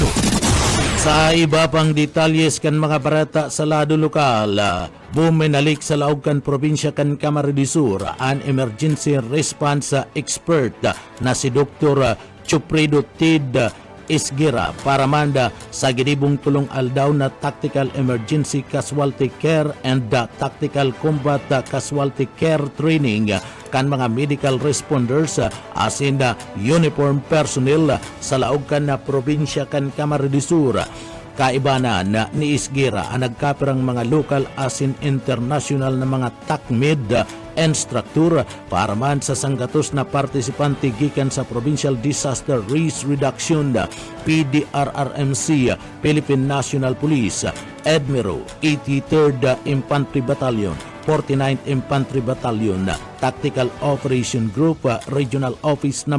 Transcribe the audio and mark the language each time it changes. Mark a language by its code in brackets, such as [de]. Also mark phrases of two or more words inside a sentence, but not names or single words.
[bik] Sa iba pang detalyes kan mga barata sa lado lokal, buminalik sa laog kan probinsya kan Camarines Sur an emergency response expert na si Dr. Chupredo Tid Isgira para manda sa ginibong tulong aldaw na Tactical Emergency Casualty Care and Tactical Combat Casualty Care Training kan mga [en] medical responders [bik] asin [en] uniform personnel [bik] sa laog kan na probinsya kan Camarines Sur. Kaibanan na ni Isgira ang nagkapirang mga local asin international na mga TACMED instructor para man sa sanggatos na partisipante gikan sa Provincial Disaster Risk Reduction PDRRMC Philippine National Police, Edmiro, 83rd Infantry Battalion, 49th Infantry Battalion, Tactical Operation Group, Regional Office No.